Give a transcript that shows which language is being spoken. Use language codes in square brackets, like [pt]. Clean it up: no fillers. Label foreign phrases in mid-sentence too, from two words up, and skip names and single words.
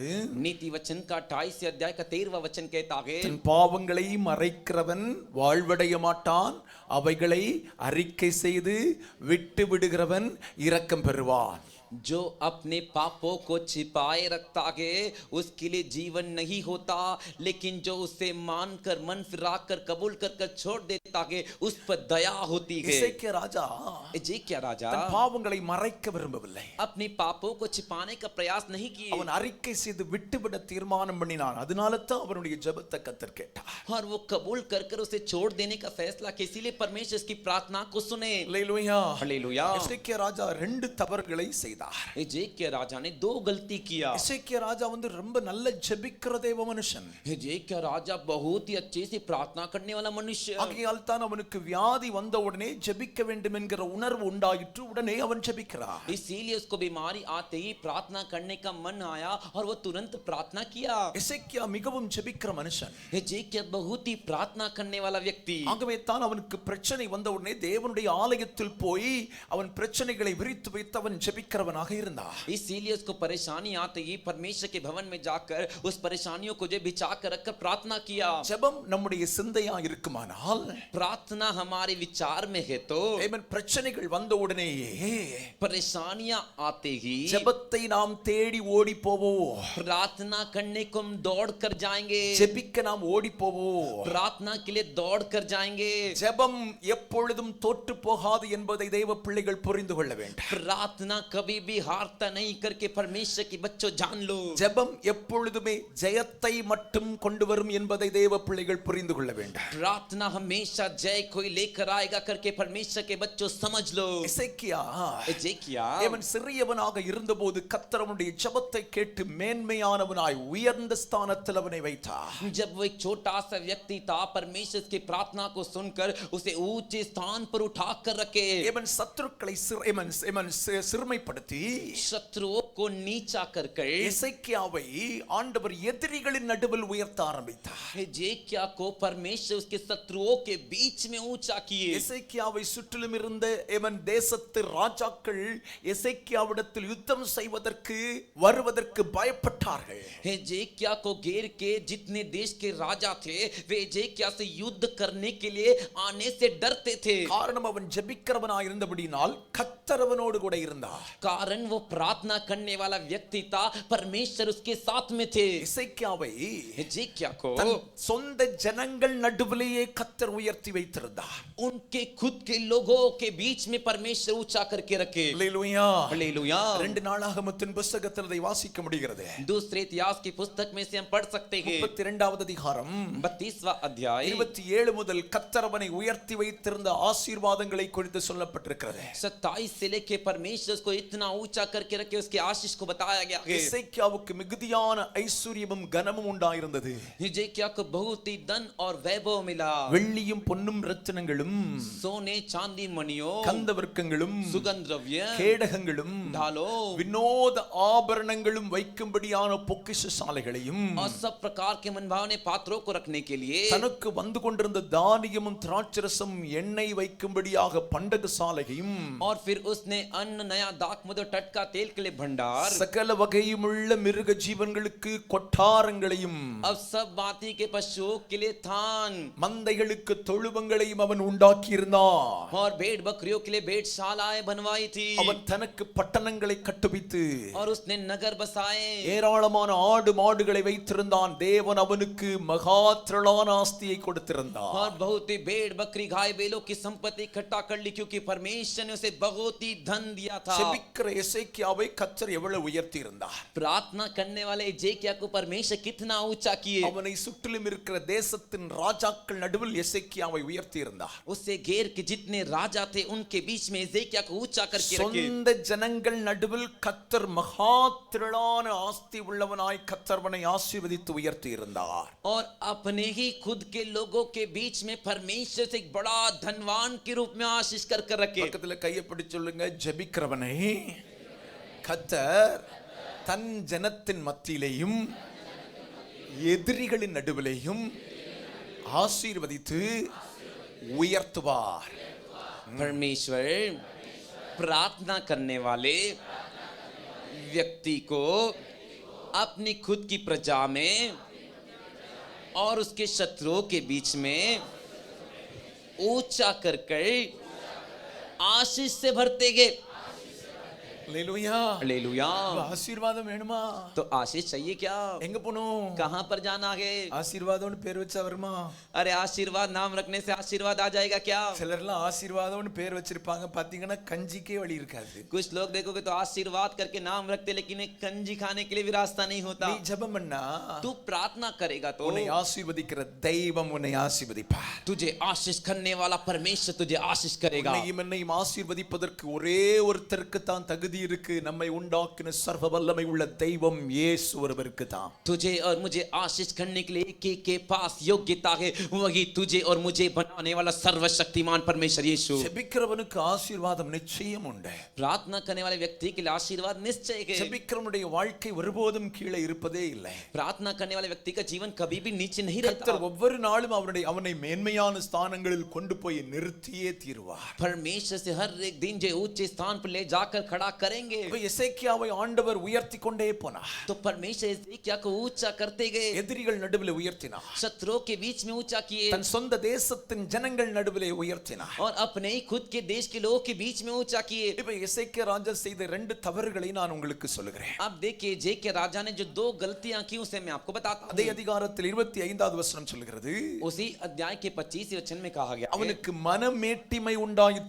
[hi] नीति वचन का 28 अध्याय का 13वां वचन कहता है, [ta] தன் பாவங்களை மறைக்கிறவன் வாழ்வடைய மாட்டான், அவைகளை அறிக்கை செய்து விட்டு விடுகிறவன் இரக்கம் பெறுவான். [hi] जो अपने पापों को छिपाए रखता है उसके लिए जीवन नहीं होता, लेकिन जो उसे मानकर मन फिराकर कबूल कर कर छोड़ देता है उस पर दया होती है। [ta] எசேக்கியா ராஜா [hi] एजेकिया राजा [ta] தன் பாவங்களை மறைக்க விரும்பவில்லை. [hi] अपने पापों को छिपाने का प्रयास नहीं किए [ta] அவன் அறிக்கை செய்து விட்டுவிட தீர்மானம் பண்ணினான். அதனால தான் அவனுடைய ஜெபத்தை கர்த்தர் கேட்டார். [hi] और वो कबूल कर कर उसे छोड़ देने का फैसला किया। इसीलिए परमेश्वर इसकी प्रार्थना को सुने। [ta] அல்லேலூயா. [hi] हालेलुया। [ta] எசேக்கியா ராஜா 2 தவறுகளை செய்தார். [hi] एजेकिया राजा ने 2 गलती किया। [ta] எசேக்கியா ராஜா ரொம்ப நல்ல ஜெபிக்கிற தேவ மனுஷன். [hi] एजेकिया राजा बहुत ही अच्छे से प्रार्थना करने वाला मनुष्य। [ta] ஆகையால் தான் அவனுக்கு வியாதி வந்த உடனே ஜெபிக்க வேண்டும் என்கிற உணர்வு உண்டாயிற்று. உடனே அவன் ஜெபிக்கிறான். [hi] इसीलिए उसको बीमारी आते ही प्रार्थना करने का मन आया और वो तुरंत प्रार्थना किया। [ta] எசேக்கியா மிகவும் ஜெபிக்கிற மனுஷன். [hi] एजेकिया बहुत ही प्रार्थना करने वाला व्यक्ति। [ta] ஆகவே தான் அவனுக்கு பிரச்சனை வந்த உடனே தேவனுடைய ஆலயத்தில் போய் அவன் பிரச்சனைகளை விரித்து வைத்து அவன் ஜெபிக்கிறவனாக இருந்தான். [hi] इसीलिए उसको परेशानी आते ही परमेश्वर के भवन में जाकर उस परेशानियों को जो बिछा कर रखकर प्रार्थना किया। [ta] ஜெபம் நம்முடைய சிந்தையா இருக்குமானால், [hi] प्रार्थना हमारे विचार में है तो [ta] ஆமென், பிரச்சனைகள் வந்த உடனேயே [hi] परेशानियां आते ही [ta] ஜெபத்தை நாம் தேடி ஓடி போவோம். [hi] प्रार्थना करने को हम दौड़ कर जाएंगे। [ta] ஜெபிக்க நாம் ஓடி போவோம். [hi] प्रार्थना के लिए दौड़ कर जाएंगे। [ta] ஜெபம் எப்பொழுதும் தோற்று போகாது என்பதை தேவ பிள்ளைகள் புரிந்து கொள்ள வேண்டும். [hi] प्रार्थना कभी भी हारता नहीं करके परमेश्वर के बच्चों जान लो। [ta] ஜெபம் எப்பொழுதுமே ஜெயத்தை மட்டும் கொண்டு வரும் என்பதை தேவ பிள்ளைகள் புரிந்து கொள்ள வேண்டும். [hi] प्रार्थना हमेशा जय कोई लेकर आएगा करके परमेश्वर के बच्चों समझ लो। [ta] எசேக்கியா [hi] एजेकिया [ta] அவன் சிறியவனாக இருந்தபோது கர்த்தர் அவனுடைய ஜெபத்தை கேட்டு மேன்மையானவனாய் உயர்ந்த ஸ்தானத்தில் அவனை வைத்தார். [hi] जब वो एक छोटा सा व्यक्ति था, परमेश्वर की प्रार्थना को सुनकर उसे ऊंचे स्थान पर उठाकर रखे। [ta] அவன் சத்துருக்களை சிறுமைப்படுத்தி [hi] शत्रुओं को नीचा कर [ta] எசேக்கியாவை ஆண்டவர் எதிரிகளின் நடுவில் உயர்த்த ஆரம்பித்தார். [hi] एजेकिया को परमेश्वर उसके शत्रुओं के बीच में ऊंचा किए। [ta] எசேக்கியாவை சுற்றிலும் இருந்த எவன் தேசத்து ராஜாக்கள் எசேக்கியாவிடத்தில் யுத்தம் செய்வதற்கு வருவதற்கு பயப்பட்டார்கள். [hi] एजेकिया को घेर के जितने देश के राजा थे वे एजेकिया से युद्ध करने के लिए आने से डरते थे। [ta] காரணம் அவன் ஜெபிக்கிறவனாய் இருந்தபடியால் கர்த்தர் அவனோடு கூட இருந்தார். [hi] कारण वो प्रार्थना करने वाला व्यक्ति था, परमेश्वर उसके साथ में थे। [ta] எசேக்கியாவை [hi] एजेकिया को [ta] தன் சொந்த ஜனங்கள் நடுவிலேயே கர்த்தர் உயர்த்தி வைத்திருந்தார். [hi] उनके खुद के लोगों के बीच में परमेश्वर ऊंचा करके रखे। [ta] அல்லேலூயா. [hi] हालेलुया। [ta] 2 நாளாகமத்தின் புத்தகத்தில் அதை வாசிக்க முடிகிறது. [hi] दूसरे इतिहास की पुस्तक में से हम पढ़ सकते हैं [ta] 32வது அதிகாரம் [hi] 32वां अध्याय [ta] 27 முதல் கர்த்தர் அவனை உயர்த்தி வைத்திருந்த ஆசீர்வாதங்களை குறித்து சொல்லப்பட்டிருக்கிறது. [hi] 27 से लेके परमेश्वर को इतना ऊंचा करके रखे उसके आशीष को बताया गया है। [ta] எசேக்கியாவுக்கு மிகுதியான ஐஸ்வரியமும் கனமும் உண்டாயிருந்தது. [hi] हिजकिय्याह को बहुत ही धन और वैभव मिला। [ta] வெள்ளியும் பொன்னும் ரத்தினங்களும் [hi] सोने चांदी मणियों [ta] கந்தவர்க்கங்களும் [hi] सुगंध द्रव्य [ta] கேடகங்களும் [hi] ढालो [ta] வினோத ஆபரணங்களும் வைக்கும்படியான பொக்கிஷசாலைகளையும் [hi] और सब प्रकार के मनभावने पात्रों को रखने के लिए [ta] தனக்கு வந்து கொண்டிருந்த தானியமும் திராட்சரசம் எண்ணெய் வைக்கும்படியாக பண்டகசாலையும் [hi] और फिर उसने अन्न नया दाख मधु टटका तेल के लिए भंडार [ta] சகல வகையுமுள்ள மிருக ஜீவன்களுக்கு கொட்டாரங்களையும் [hi] अब सब बाती के पशुओं के लिए थान [ta] மந்தைகளுக்கு தொழுவங்களையும் அவன் உண்டாக்கி இருந்தான். [hi] और भेड़ बकरियों के लिए भेड़शालाएं बनवाई थी। [ta] அவன் தனக்கு பட்டணங்களை கட்டுவித்து [hi] और उसने नगर बसाए [ta] ஏராளமான ஆடு மாடுகளை வைத்திருந்தான். தேவன் அவனுக்கு மகா திரளான ஆஸ்தியை கொடுத்திருந்தார். [hi] और बहुत ही भेड़ बकरी गाय बैलों की संपत्ति इकट्ठा कर ली क्योंकि परमेश्वर ने उसे बहुत ही धन दिया था। [ta] செபிக்கிற எசேக்கியாவை கர்த்தர் எவ்வளவு உயர்த்தி இருந்தார். [hi] प्रार्थना करने वाले एजेकिया को परमेश्वर कितना ऊंचा किए। [ta] அவனை சுற்றிலும் இருக்கிற தேசத்தின் ராஜாக்கள் நடுவில் எசேக்கியாவை உயர்த்தி இருந்தார். [hi] उससे घेर के जितने राजा थे उनके बीच में एजेकिया को ऊंचा करके रखे। [ta] சொந்த ஜனங்கள் நடுவில் கர்த்தர் மகா திரளான ஆஸ்தி உள்ளவனாய் கர்த்தர் அவனை ஆசீர்வதித்து உயர்த்தி இருந்தார். [hi] और अपने ही खुद के लोगों के बीच में परमेश्वर से एक बड़ा धनवान के रूप में आशीष कर रखे। [ta] பக்கத்துல கையை பிடிச்சு சொல்லுங்க, ஜெபிக்கிறவனை கர்த்தர் தன் ஜனத்தின் மத்தியிலேயும் எதிரிகளின் நடுவிலேயும் ஆசீர்வதித்து உயர்த்துவார். [hi] परमेश्वर प्रार्थना करने वाले व्यक्ति को अपनी खुद की प्रजा में और उसके शत्रुओं के बीच में ऊंचा कर आशीष से भरते गए। [ta] அல்லேலூயா. [hi] हालेलुया। [ta] ஆசீர்வாதம் வேணுமா? [hi] तो आशीष चाहिए क्या? [ta] எங்க போணும்? [hi] कहां पर जाना है? [ta] ஆசீர்வாதம்னு பேர் வச்சா வருமா? [hi] अरे आशीर्वाद नाम रखने से आशीर्वाद आ जाएगा क्या? [ta] சிலர்லாம் ஆசீர்வாதம்னு பேர் வச்சிருப்பாங்க, பாத்தீங்கன்னா கஞ்சிக்கே வழி இருக்காது. [hi] कुछ लोग देखोगे तो आशीर्वाद करके नाम रखते लेकिन एक कंजी खाने के लिए भी रास्ता नहीं होता। [ta] நீ ஜெபம் பண்ணா [hi] तू प्रार्थना करेगा तो [ta] உன்னை ஆசீர்வதிக்கிற தெய்வம் உன்னை ஆசீர்வதிப்பார். [hi] तुझे आशीष करने वाला परमेश्वर तुझे आशीष करेगा। [ta] உன்னையும் என்னையும் ஆசீர்வதிப்பதற்கு ஒரே ஒருத்தருக்கு தான் தகுதி இருக்கு. நம்மை உண்டாக்கின சர்வ வல்லமை உள்ள தெய்வம் இயேசு ஒருவருக்கு தான். [hi] तुझे और मुझे आशीष करने के लिए एक के पास योग्यता है, वही तुझे और मुझे बनाने वाला सर्वशक्तिमान परमेश्वर यीशु। [ta] ஜெபிக்கிறவனுக்கு ஆசீர்வாதம் நிச்சயம் உண்டு. [hi] प्रार्थना करने वाले व्यक्ति के लिए आशीर्वाद निश्चय है। [ta] ஜெபிக்கிறவனுடைய வாழ்க்கை ஒருபோதும் கீழே இருப்பதே இல்லை. [hi] प्रार्थना करने वाले व्यक्ति का जीवन कभी भी नीचे नहीं [ta] கர்த்தர் [hi] रहता। [ta] ஒவ்வொரு நாளும் அவனை மேன்மையான ஸ்தானங்களில் கொண்டு போய் நிறுத்தியே தீருவார். [hi] परमेश्वर से हर एक दिन जो ऊंचे स्थान पर ले जाकर खड़ा करेंगे। [ta] எசேக்கியாவை ஆண்டவர் உயர்த்தி கொண்டே போனார். [hi] तो परमेश्वर एजेकिया को ऊंचा करते गए, [ta] எதிரிகள் நடுவில் உயர்த்தினார். [hi] शत्रुओं के बीच में ऊंचा किए [ta] தன் சொந்த தேசத்தின் ஜனங்கள் நடுவிலே உயர்த்தினார். [hi] और अपने ही खुद के देश के लोगों के बीच में ऊंचा किए। [ta] இப்ப எசேக்கியா ராஜா செய்த 2 தவறுகளை நான் உங்களுக்கு சொல்லுகிறேன். [hi] अब देखिए एजेकिया राजा ने जो 2 गलतियां की उसे मैं आपको बताता [ta] அதே [hi] हूं। [ta] அதிகாரத்தில் 25வது வசனம் சொல்கிறது, [hi] उसी अध्याय के 25वें वचन में कहा गया है, [ta] அவனுக்கு மனமேட்டிமை உண்டாயிற்று.